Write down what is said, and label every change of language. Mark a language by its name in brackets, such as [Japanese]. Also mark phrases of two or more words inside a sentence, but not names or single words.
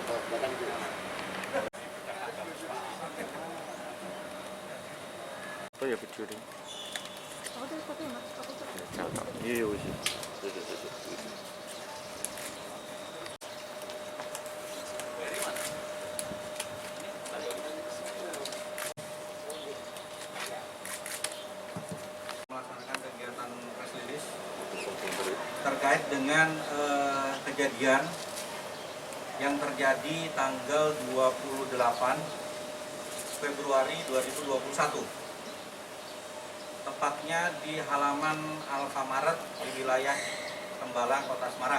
[Chinese] 都也不确定。哦，这是咖啡吗？哦，不是。看到也有一些，对。 [Indonesian] Melaksanakan kegiatan [English] press release [Indonesian] terkait dengan kejadian yang terjadi tanggal 28 Februari 2021, tepatnya di halaman Alfamaret di wilayah Tembalang, Kota Semarang.